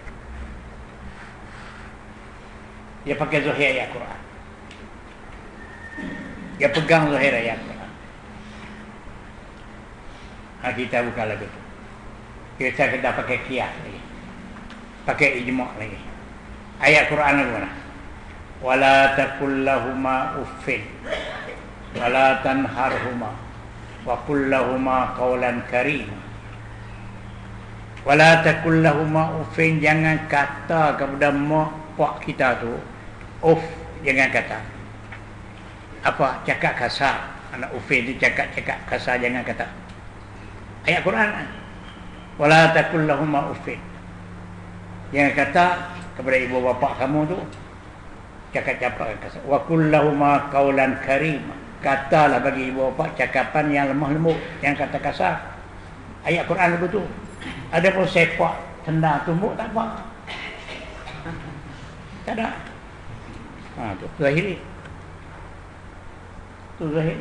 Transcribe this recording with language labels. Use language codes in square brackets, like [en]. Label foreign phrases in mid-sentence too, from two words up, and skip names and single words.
[ms] Dia pakai zahir ayat Quran. Dia pegang zahir ayat Quran. Kita bukan lagu tu. Kita kena pakai qiyas lagi. Pakai ijma' lagi. Ayat Quran lagu mana? [ar] ولا تقل لهما أف ولا تنهرهما وقل لهما قولا كريما. ولا تقل لهما أف, [ms] jangan kata kepada mak pak kita tu uff, jangan kata. Apa? Cakap kasar. Anak uffin tu cakap kasar, jangan kata. Ayat Quran. [ar] ولا تقل لهما أف. [ms] Jangan kata kepada ibu bapa kamu tu cakap-cakap kasar. [ar] وقل لهما قولا كريما. [ms] Katalah bagi ibu bapa cakapan yang lemah lembut, yang kata kasar. Ayat Quran begitu. Ada pun sepak tendang tumbuk tak apa. Tak ada. Tu zahiri. Tu zahiri.